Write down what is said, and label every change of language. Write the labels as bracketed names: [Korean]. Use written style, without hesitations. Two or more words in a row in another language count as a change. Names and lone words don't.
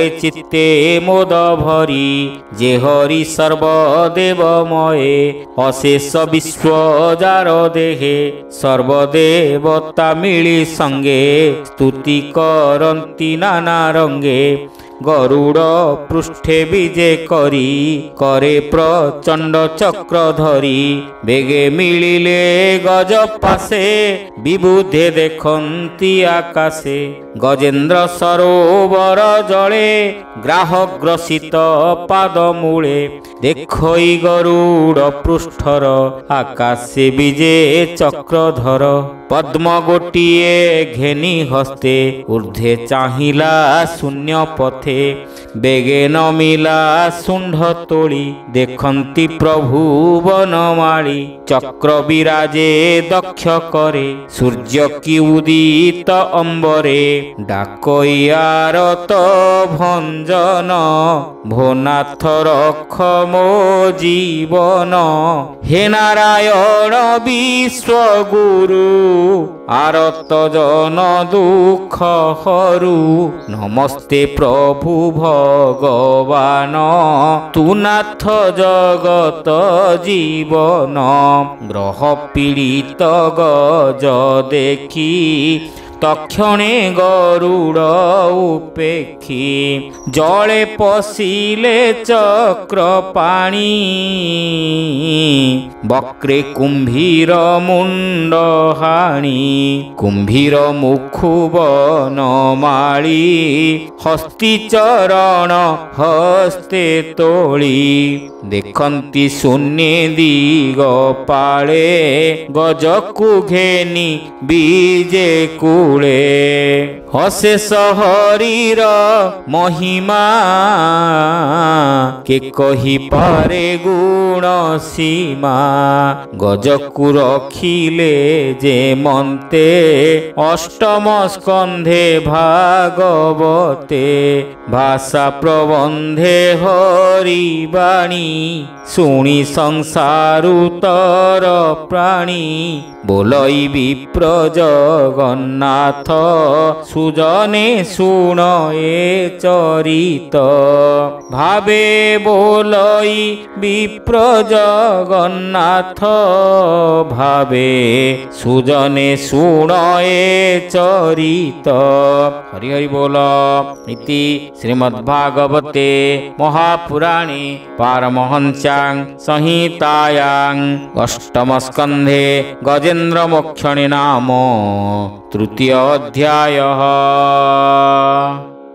[Odia] ଚିତ୍ତେ ମୋଦ ଭରି ଯେ ହରି ସର୍ବଦେବମୟେ ଅଶେଷ ବିଶ୍ୱ ଯାର ଦେହେ ସର୍ବଦେବତା ମିଳି ସଙ୍ଗେ ସ୍ତୁତି କରନ୍ତି ନାନା ରଙ୍ଗେ ଗରୁଡ଼ ପୃଷ୍ଠେ ବିଜେ କରି କରେ ପ୍ରଚଣ୍ଡ ଚକ୍ର ଧରି ବେଗେ ମିଳିଲେ ଗଜ ପାଶେ ବିବୁଧେ ଦେଖନ୍ତି ଆକାଶେ ଗଜେନ୍ଦ୍ର ସରୋବର ଜଳେ ଗ୍ରାହକ ଗ୍ରସିତ ପାଦ ମୂଳେ ଦେଖଇ ଗରୁଡ଼ ପୃଷ୍ଠର ଆକାଶେ ବିଜେ ଚକ୍ରଧର ପଦ୍ମ ଗୋଟିଏ ଘେନି ହସ୍ତେ ଊର୍ଦ୍ଧ୍ୱେ ଚାହିଲା ଶୂନ୍ୟ ପଥେ ବେଗେ ନମିଲା ଶୁଣ୍ଢ ତୋଳି ଦେଖନ୍ତି ପ୍ରଭୁ ବନମାଳୀ ଚକ୍ର ବିରାଜେ ଦକ୍ଷ କରେ ସୂର୍ଯ୍ୟ କି ଉଦିତ ଅମ୍ବରେ ଡାକଇୟାରତ ଭଞ୍ଜନ ଭୋନାଥ ରଖ ମୋ ଜୀବନ ହେ ନାରାୟଣ ବିଶ୍ୱଗୁରୁ ଆରତ ଜନ ଦୁଖ ହରୁ ନମସ୍ତେ ପ୍ରଭୁ ଭଗବାନ ତୁ ନାଥ ଜଗତ ଜୀବନ ଗ୍ରହ ପୀଡ଼ିତ ଗଜ ଦେଖି ତକ୍ଷଣେ ଗରୁଡ଼ ଉପେକ୍ଷି ଜଳେ ପଶିଲେ ଚକ୍ର ପାଣି ବକ୍ରେ କୁମ୍ଭୀର ମୁଣ୍ଡ ହାଣି କୁମ୍ଭୀର ମୁଖୁ ବନମାଳୀ ହସ୍ତୀ ଚରଣ ହସ୍ତେ ତୋଳି ଦେଖନ୍ତି ଶୂନ୍ୟ ଦିଗ ପାଳେ ଗଜକୁ ଘେନି ବିଜେ କୂଳେ ଅଶେଷ ହରିର ମହିମା କେ କହି ପାରେ ଗୁଣ ସୀମା ଗଜକୁ ରଖିଲେ ଯେ ମନ୍ତେ ଅଷ୍ଟମ ସ୍କନ୍ଧେ ଭାଗବତେ ଭାଷା ପ୍ରବନ୍ଧେ ହରିବାଣୀ ଶୁଣି ସଂସାରୁତର ପ୍ରାଣୀ ବୋଲଇ ବିପ୍ର ଜଗନ୍ନାଥ ସୁଜନେ ଶୁଣ ଏ ଚରିତ ଭାବେ ବୋଲଇ ବିପ୍ର ଜଗନ୍ନାଥ ଭାବେ ସୁଜନେ ଶୁଣ ଏ ଚରିତ ହରି ହରି ବୋଲ। [Sanskrit] इति श्रीमद्भागवते महापुराणे पारमहंस्यां संहितायां अष्टम स्कंधे गजेन्द्र मोक्षणे नाम तृतीय अध्यायः।